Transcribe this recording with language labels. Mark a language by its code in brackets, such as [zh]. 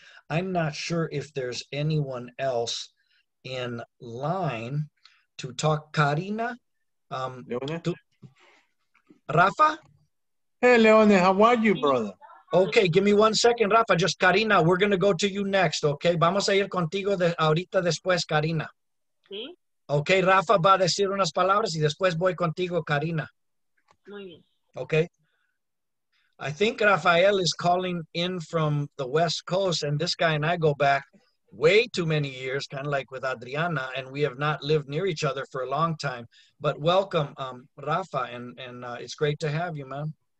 [en] I'm not sure if there's anyone else in line to talk. Karina? Rafa? Hey, Leone, how are you, brother? Okay, give me 1 second, Rafa. Just Karina, we're going to go to you next, okay? [es] Vamos a ir contigo ahorita después, Karina. Sí. Okay, Rafa va a decir unas palabras y después voy contigo, Karina. Muy bien. [en] Okay. I think Rafael is calling in from the West Coast, and this guy and I go back way too many years, kind of like with Adriana, and we have not lived near each other for a long time. But welcome, Rafa, and it's great to have you, man.